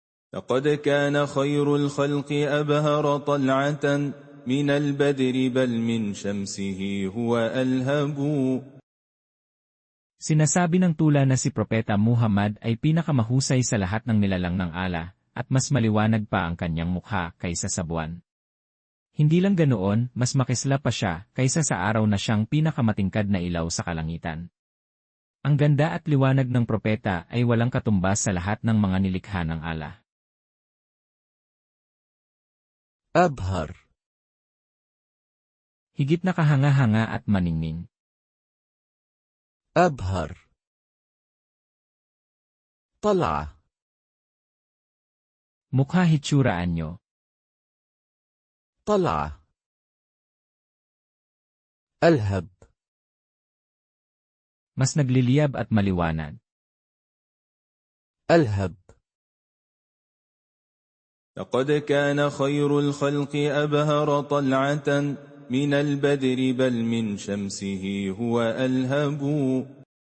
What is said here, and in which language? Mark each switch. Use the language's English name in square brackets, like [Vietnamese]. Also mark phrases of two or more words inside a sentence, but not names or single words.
[Arabic] لقد كان خير الخلق أبهر طلعة من البدر بل من شمسه هو ألهب. [Filipino] Sinasabi ng tula na si Propeta Muhammad ay pinakamahusay sa lahat ng nilalang ng Allah, at mas maliwanag pa ang kanyang mukha kaysa sa buwan. Hindi lang ganoon, mas makisla pa siya kaysa sa araw na siyang pinakamatingkad na ilaw sa kalangitan. Ang ganda at liwanag ng propeta ay walang katumbas sa lahat ng mga nilikha ng Allah. [Arabic] أبهر. [Filipino] Higit na kahanga-hanga at maningning. [Arabic] أبهر. طلعة. [Filipino] Mukha hitsuraan nyo. [Arabic] طلعة. ألهب. [Filipino] Mas nagliliyab at maliwanag. [Arabic] ألهب. لقد كان خير الخلق أبهر طلعة من البدر بل من شمسه هو ألهب.